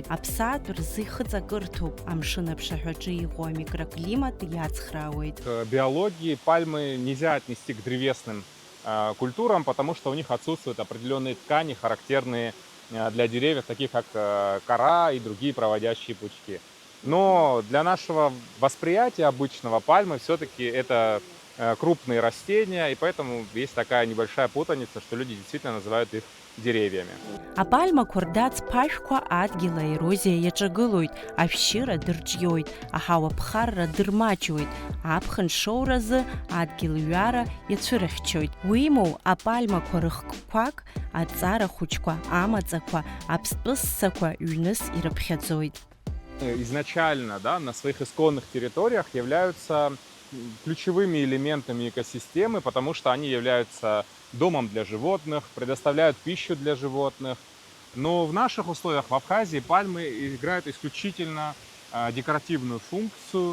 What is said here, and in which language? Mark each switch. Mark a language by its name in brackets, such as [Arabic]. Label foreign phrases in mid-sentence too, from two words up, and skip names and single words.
[Abkhazian] Аԥсаатә рзы ихыҵакырҭоуп, амшын аԥшаҳәаҿы иҟоу амикроклимат иацхраауеит. [Russian] К биологии пальмы нельзя отнести к древесным культурам, потому что у них отсутствуют определенные ткани, характерные для деревьев, таких как кора и другие проводящие пучки. Но для нашего восприятия обычного пальмы все-таки это крупные растения, и поэтому есть такая небольшая путаница, что люди действительно называют их деревьями. [Abkhazian] Апальмақәа рдац-ԥашәқәа адгьыл аерозиа иаҿагылоит, ашәшьыра дырҿиоит, аҳауа ԥхарра дырмаҷуеит, аԥхын шоуразы адгьыл ҩара иацәырыхьчоит. Уимоу, апальмақәа рыхкқәак, аҵара хәыҷқәа, амаҵақәа, аԥстәы ссақәа ҩныс ирыԥхьаӡоит. [Russian] Изначально, да, на своих исконных территориях являются ключевыми элементами экосистемы, потому что они являются домом для животных, предоставляют пищу для животных. Но в наших условиях в Абхазии пальмы играют исключительно декоративную функцию.